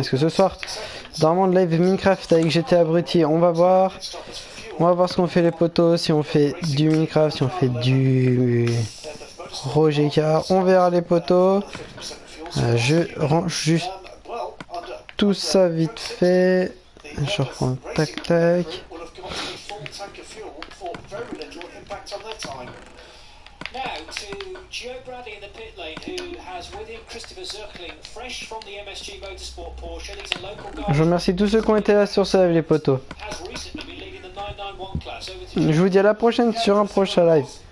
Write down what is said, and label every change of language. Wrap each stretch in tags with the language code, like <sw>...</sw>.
<fr>Parce que ce soir, dans le live Minecraft avec GTA Abruti, on va voir ce qu'on fait les potos, si on fait du Minecraft, si on fait du Projet Car, on verra les potos. Je range juste tout ça vite fait. Je reprends tac tac.</fr> <en>Now to Joe Bradley in the pit lane, who has with him Christopher Zirkling, fresh from the MSG Motorsport Porsche. These are local guys.</en> <fr>Je remercie tous ceux qui ont été là sur ce live les potos.</fr> <en>Has recently been leading the 991 class. Over to</en> <fr>Je vous dis à la prochaine sur un prochain live.</fr>